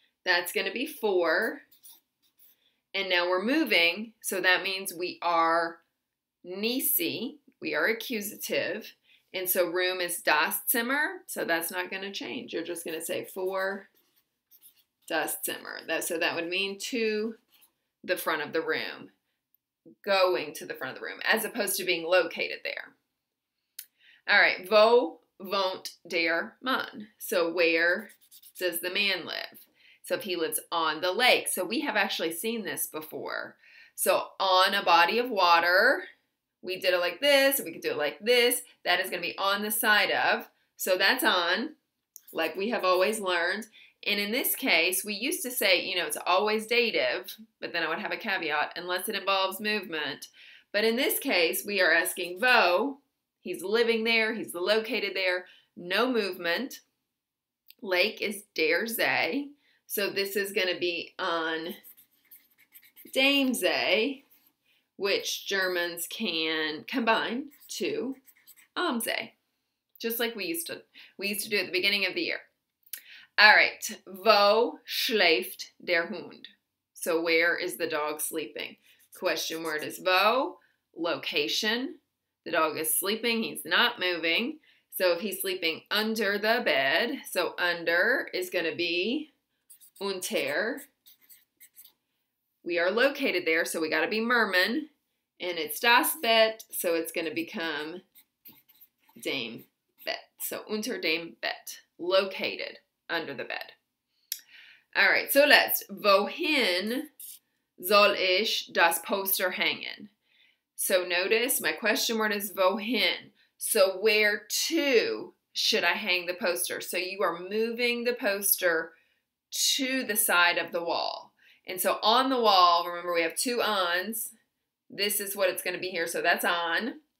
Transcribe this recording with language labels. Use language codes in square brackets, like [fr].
[en] That's going to be vor. And now we're moving, so that means we are nisi, we are accusative. And so room is das Zimmer, so that's not going to change. You're just going to say [de] vor das Zimmer. [en] So that would mean to the front of the room, going to the front of the room, as opposed to being located there. [de] All right, wo wohnt der Mann? [en] So where does the man live? So if he lives on the lake. So we have actually seen this before. So on a body of water, we did it like this, we could do it like this. That is going to be on the side of. So that's on, like we have always learned. And in this case, we used to say, it's always dative, but then I would have a caveat, unless it involves movement. But in this case, we are asking wo, he's living there, he's located there, no movement. Lake is der See. So this is going to be on dem See, which Germans can combine to am See, just like we used to do at the beginning of the year. [de] All right, wo schläft der Hund? [en] So where is the dog sleeping? Question word is wo, location. The dog is sleeping, he's not moving. So if he's sleeping under the bed, so under is going to be unter. We are located there, so we got to be Merman. And it's das Bett, so it's going to become dem Bett. So [de] unter dem Bett, [en] located under the bed. All right, so let's. [de] Wohin soll ich das Poster hängen? [en] So notice my question word is wohin. So where to should I hang the poster? So you are moving the poster to the side of the wall. And so on the wall, remember we have two ons. This is what it's going to be here. So that's on.